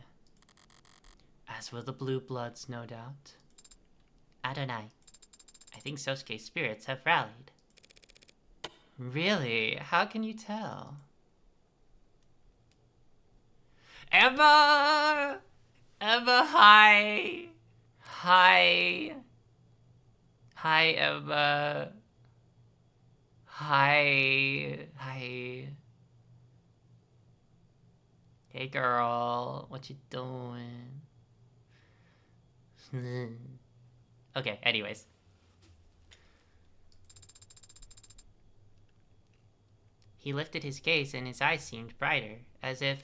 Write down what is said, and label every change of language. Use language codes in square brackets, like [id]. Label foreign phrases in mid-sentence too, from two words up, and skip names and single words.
[en] As will the Blue Bloods, no doubt. Adonai, I think Sosuke's spirits have rallied. Really? How can you tell? Emma! Emma, hi! Hi! Hi, Emma. Hi. Hi. Hey, girl. What you doing? Okay, anyways. He lifted his gaze and his eyes seemed brighter, as if...